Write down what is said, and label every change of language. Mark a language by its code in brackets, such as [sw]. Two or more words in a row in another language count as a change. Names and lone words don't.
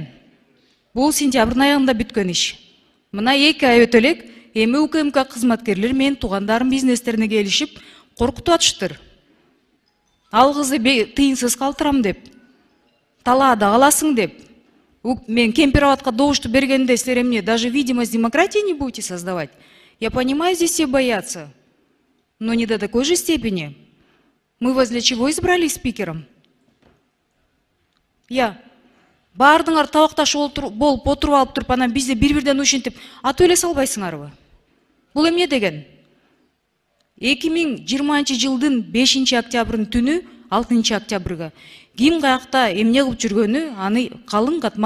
[ky] Бул сентябрдын аягында бүткөн иш. Мына 2 ай өтө элек, эми УКМК кызматкерлери менин туугандарым бизнестерине келишип, коркутуп атыштыр. Ал кызды тыйынсыз калтырам деп, талаада каласың деп. Мен Кемпир абадка добушту бергенде силер эмне, [ru] даже видимость демократии не будете создавать? Я понимаю, здесь все боятся, но не до такой же степени. Мы вас для чего избрали спикером? [ky] Бардыңар табакташ болуп отуруп алып туруп, анан бизди бир-бирден ушинтип атып эле салбайсыңарбы? Бул эмне деген? 2020 жылдын 5 октябрдын түнү 6 октябрга ким каякта эмне кылып жүргөнү аны калың катмар.